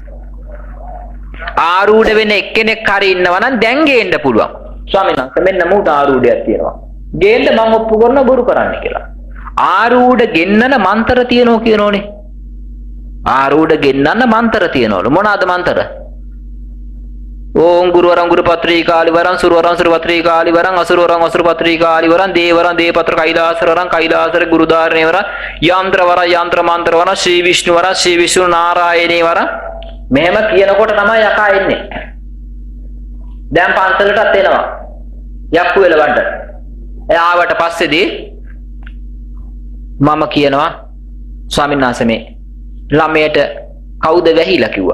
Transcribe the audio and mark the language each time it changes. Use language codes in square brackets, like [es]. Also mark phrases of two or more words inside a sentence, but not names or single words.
[si] ආරූඪ වෙන එක්කෙනෙක් හරි ඉන්නවා නම් දැන් ගේන්න පුළුවන්. ස්වාමීන් වහන්සේ මෙන්න මූට ආරූඪයක් තියෙනවා. ගේන්න මම ඔප්පු කරන බොරු කරන්න කියලා. ආරූඪ ගෙන්නන මන්තර තියෙනවා කියනෝනේ. ආරූඪ ගෙන්නන්න මන්තර තියෙනවලු. මොනවාද මන්තර? [sa] ओम गुरुवरं गुरुपत्रिकालिवरं सुरवरं सुरपत्रिकालिवरं असुरवरं असुरपत्रिकालिवरं देवरं देवपत्र कैलासवरं कैलासर गुरुदारणेवरं यांत्रवरं यांत्रमांत्रवरं श्री विष्णुवरं श्री विष्णु नारायणेवरं [si] මෙහෙම කියනකොට තමයි යකා එන්නේ. දැන් පන්සලටත් එනවා. යක්කු වෙලවන්න. එයාවට පස්සේදී මම කියනවා ස්වාමීන් වහන්සේ මේ ළමයට කවුද වැහිලා කිව්වා.